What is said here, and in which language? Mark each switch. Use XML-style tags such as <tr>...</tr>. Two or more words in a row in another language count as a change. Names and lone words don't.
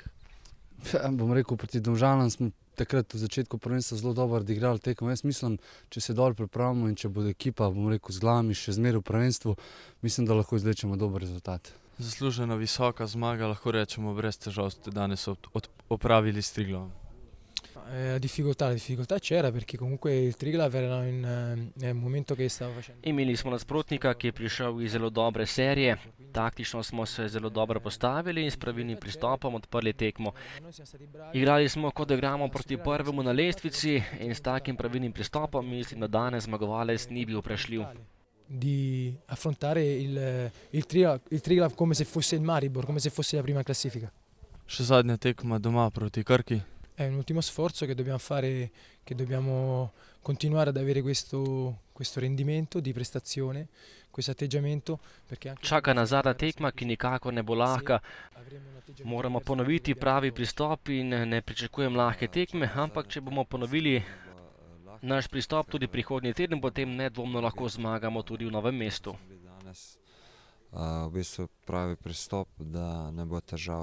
<sl>Bom rekel, proti Domžalam smo takrat v začetku prvenstva zelo dobro odigrali tekmo. Jaz mislim, če se dol pripravimo in če bo ekipa, bom rekel, z glavami še zmeraj v prvenstvu, mislim, da lahko izvlečemo dober rezultat. Zaslužena visoka zmaga, lahko rečemo, brez težav ste danes opravili s Triglavom.</sl> <it>La difficoltà c'era perché comunque il Triglav era in un momento che stava facendo.</it> <sl>Imeli smo nasprotnika, ki je prišel iz zelo dobre serije. Taktično smo se zelo dobro postavili in s pravilnim pristopom odprli tekmo. Igrali smo, kot da igramo proti prvemu na lestvici in s takim pravilnim pristopom mislim, da danes zmagovalec ni bil vprašljiv.</sl> <it>Di affrontare il Triglav come se fosse il Maribor, come se fosse la prima classifica.</it> <sl>Še zadnja tekma doma proti Krki.</sl> <it>È un ultimo sforzo che dobbiamo fare, che dobbiamo continuare ad avere questo rendimento di prestazione, questo atteggiamento.</it> <sl>Čaka nas zadnja tekma, ki nikakor ne bo lahka. Moramo ponoviti pravi pristop in ne pričakujem lahke tekme, ampak če bomo ponovili naš pristop tudi prihodnji teden, potem nedvomno lahko zmagamo tudi v Novem mestu. V bistvu pravi pristop, da ne bo težav.</sl>